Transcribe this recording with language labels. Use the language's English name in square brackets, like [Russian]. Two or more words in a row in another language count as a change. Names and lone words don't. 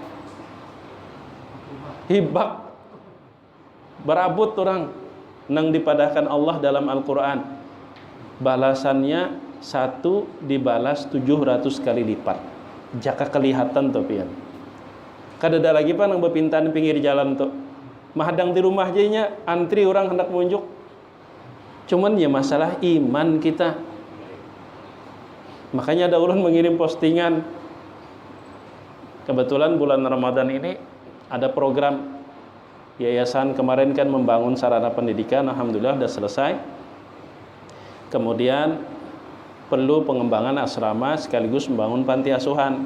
[Banjar] Hibak berabut orang nang dipadahkan Allah dalam Al-Qur'an. [Indonesian] Balasannya 1 dibalas 700 kali lipat. [Banjar] Jaka kelihatan tuh pian. Kada ada lagi pan nang bepintan pinggir jalan tuh. Mahadang di rumah jadinya antri orang hendak munjuk. [Indonesian] Cuman ya masalah iman kita. Makanya ada ulun mengirim postingan. Kebetulan bulan Ramadan ini ada program yayasan kemarin kan membangun sarana pendidikan, alhamdulillah sudah selesai. Kemudian perlu pengembangan asrama sekaligus membangun panti asuhan.